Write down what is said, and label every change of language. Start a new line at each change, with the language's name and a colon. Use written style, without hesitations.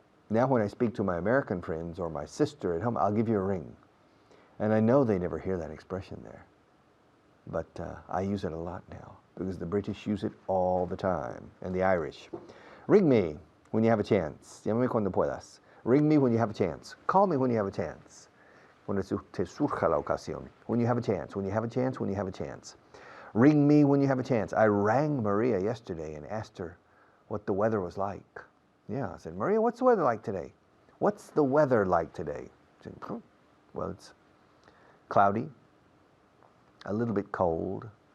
English: Now when I speak to my American friends or my sister at home, I'll give you a ring. And I know they never hear that expression there. But I use it a lot now because the British use it all the time, and the Irish. Ring me when you have a chance.
Spanish: Llámame cuando puedas.
English: Ring me when you have a chance. Call me when you have a chance.
Spanish: Cuando te surja la ocasión.
English: When you have a chance, when you have a chance, when you have a chance. Ring me when you have a chance. I rang Maria yesterday and asked her what the weather was like. Yeah, I said, Maria, what's the weather like today? What's the weather like today? She said, well, it's cloudy, a little bit cold.